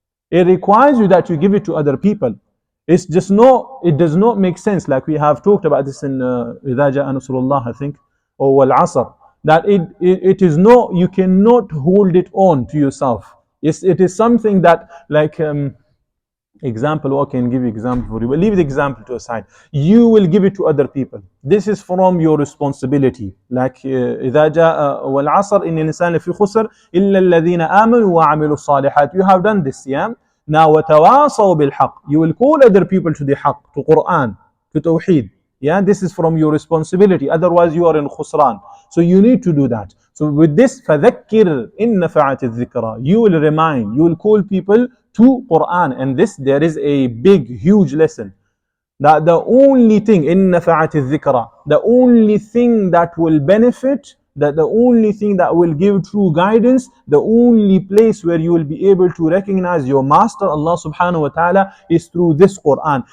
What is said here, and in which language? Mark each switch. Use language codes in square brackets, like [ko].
[en] It requires you that you give it to other people. It does not make sense, like we have talked about this in [ar] إِذَا جَاءَ نَصْرُ اللَّهِ, [en] I think, or وَالْعَصْرِ. That it is no, you cannot hold it on to yourself. It is something that, like example, I can give you example for you, but leave the example to aside. You will give it to other people. This is from your responsibility. [ar] Like إذا جاء والعصر إن الإنسان في خسر إلا الذين آمنوا وعملوا الصالحات. [en] You have done this, yeah. [ar] Now وتواصوا بالحق. [en] You will call other people to the haqq, to Quran, to Tawheed. Yeah, this is from your responsibility. Otherwise, you are in khusran. So you need to do that. So with this, [ar] فَذَكِّرْ إِن نَفَعَتِ الذِّكْرَى. [en] You will remind, you will call people to Quran. And this, there is a big, huge lesson. That the only thing, [ar] إِن نَفَعَتِ الذِّكْرَى, [en] the only thing that will benefit, that the only thing that will give true guidance, the only place where you will be able to recognize your master Allah subhanahu wa ta'ala is through this Quran.